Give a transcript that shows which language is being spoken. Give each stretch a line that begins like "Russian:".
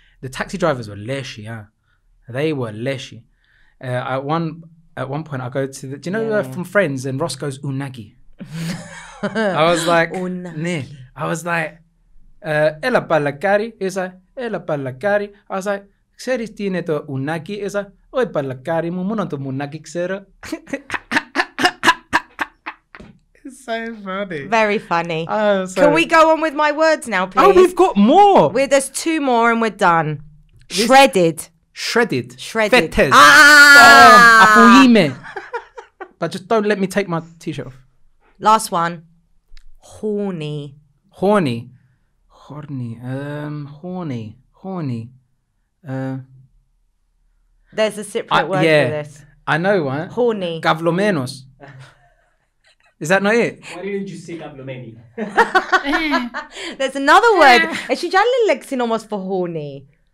English: The taxi drivers were leshy, they were leshy. At one point, I go to do you know from Friends, and Ross goes unagi. I was like, nah. I was like,
Greek: ela balakari.
English: He was like,
Greek: ela balakari.
English: I was like,
Greek: ξέρεις τι είναι το unagi?
English: He was like,
Greek: όχι παλακάρι μου, μόνο το μουνάκι ξέρω.
English: It's so funny. Very funny. Oh, Can we go on with my words now, please? Oh, we've got more. There's two more and we're done. Shredded. Shredded. Shredded. Fetters.
Greek: Αφού είμαι.
English: But just don't let me take my t-shirt off. Last one. Horny. Horny. Horny. There's a Cypriot word for this. I know one. Horny.
Greek: Καυλωμένος.
English: Is that not it? Why didn't you say καυλωμένη? There's another word.
Greek: Έχει κι άλλη λέξη όμως
English: for horny.